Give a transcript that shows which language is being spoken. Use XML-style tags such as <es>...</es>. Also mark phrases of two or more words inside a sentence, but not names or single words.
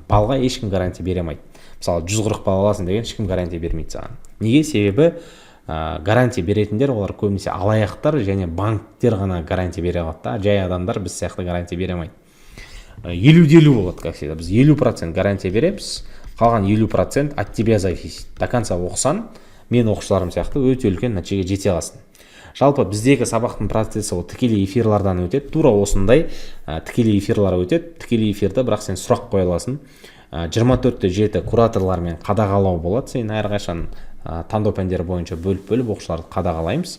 <kk>Балға ешкім гарантия бере алмайды. Мысалы 140 бал аласың деген ешкім гарантия бермейді саған. Неге? Себебі гарантия беретіндер олар көбінесе алаяқтар және банктер ғана гарантия бере алады да, жай адамдар біз сияқты гарантия бере алмайды. 50-50 болады,</kk> <ru>как всегда.</ru> <kk>Біз 50% гарантия береміз, қалған 50%</kk> <ru>от тебя зависит. До конца</ru> <kk>оқысан, мен оқушыларым сияқты өте үлкен нәтижеге жете аласың. Жалпы біздегі сабақтың процесі ол тікелей эфирлардан өтеді, тура осындай тікелей эфирлар өтеді. Тікелей эфирді бірақ сен сұрақ қоя аласың. 24/7 кураторлармен қадағалау болады. Сен әрқашан таңдау пәндері бойынша бөліп оқушыларды қадағалаймыз.</kk>